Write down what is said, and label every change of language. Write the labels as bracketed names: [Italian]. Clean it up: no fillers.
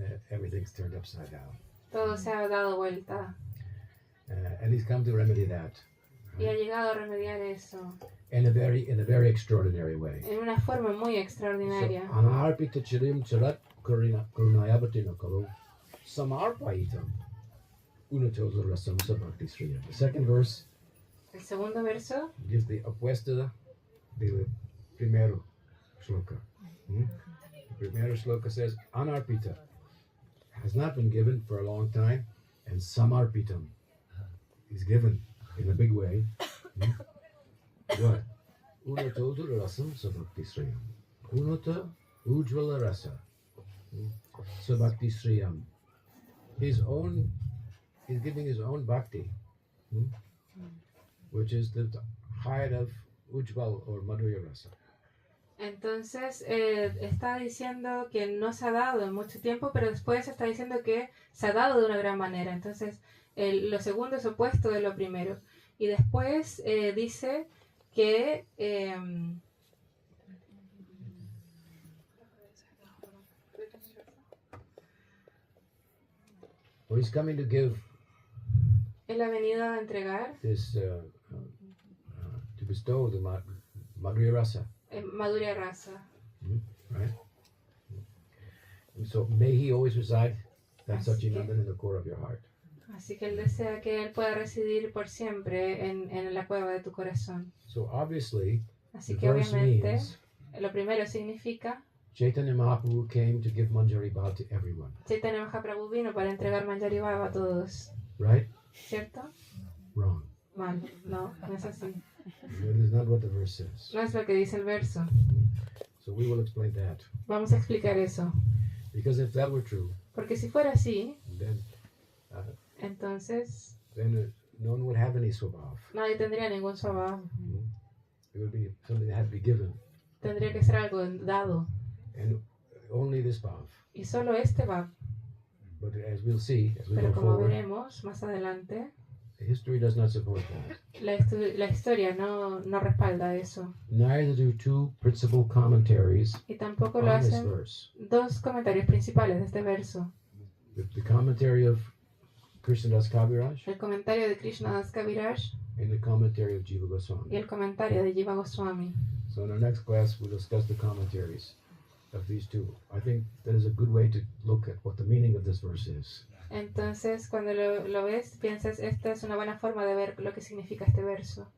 [English] Everything's turned upside down. [Spanish] Todo se ha dado vuelta [English] And he's come to remedy that [Spanish] y ha llegado a remediar eso [English] in a very extraordinary way. [Spanish] en una forma muy extraordinaria. [Sanskrit] So, Anarpita Chirim Charat Karunayavatina Kalu Samarpaitam Unatosa Rasam Sabhakti Sriya. [English] The second verse [Spanish] El segundo verso [English] gives the [Spanish] opuesta del primero shloka. [English] The [Spanish] primero [English] shloka says, Anarpita has not been given for a long time, and Samarpitam is given in a big way. What? [Sanskrit] Unata Rasam Sabhakti Sriyam. Unata Ujvala Rasa Sabhakti Sriyam. [English] He's giving his own bhakti, which is the height of Ujjval or Madhurya Rasa. [Spanish] Entonces está diciendo que no se ha dado en mucho tiempo, pero después está diciendo que se ha dado de una gran manera. Entonces lo segundo es opuesto de lo primero. Y después dice que [English] Well, he's coming to give [Spanish] él ha venido a entregar [English] this, to bestow the Madhurya Rasa, [Spanish] Madhurya Rasa. [English] right? And so may he always reside, that [Spanish] Así que- [English] Sachinandan, in the core of your heart. [Spanish] Así que él desea que él pueda residir por siempre en la cueva de tu corazón. [English] So obviously, [Spanish] Así [English] the [Spanish] que [English] verse [Spanish] obviamente [English] means [Spanish] lo primero significa [English] Chaitanya Mahaprabhu came to give Manjari Bhav to everyone, [Spanish] Chaitanya Mahaprabhu vino para entregar Manjari Bhava a todos, [English] right? [Spanish] ¿cierto? [English] Wrong. [Spanish] Mal. No, no es así. [English] That is not what the verse says. [Spanish] No es lo que dice el verso. [English] So we will explain that. [Spanish] Vamos a explicar eso. [English] Because if that were true, [Spanish] Porque si fuera así, [English] then [Spanish] entonces [English] no one would have any swabhav. [Spanish] nadie tendría ningún swabhav. [English] It would be something that had to be given. [Spanish] Tendría que ser algo dado. [English] And only this bhav. [Spanish] Y solo este va. [English] But as we'll see, as we [Spanish] Pero [English] go [Spanish] como [English] forward, [Spanish] veremos más adelante, [English] history does not support that. [Spanish] la historia no respalda eso. [English] Neither do two principal commentaries [Spanish] Y tampoco lo [English] on this [Spanish] hacen [English] verse. [Spanish] dos comentarios principales de este verso. [English] The commentary of Krishnadas Kaviraj [Spanish] El comentario de Krishnadas Kaviraj [English] and the commentary of Jiva [Spanish] y [English] Goswami. [Spanish] el comentario de Jiva Goswami. [English] So in our next class, we'll discuss the commentaries of these two. I think that is a good way to look at what the meaning of this verse is. [Spanish] Entonces, cuando lo ves, piensas, esta es una buena forma de ver lo que significa este verso.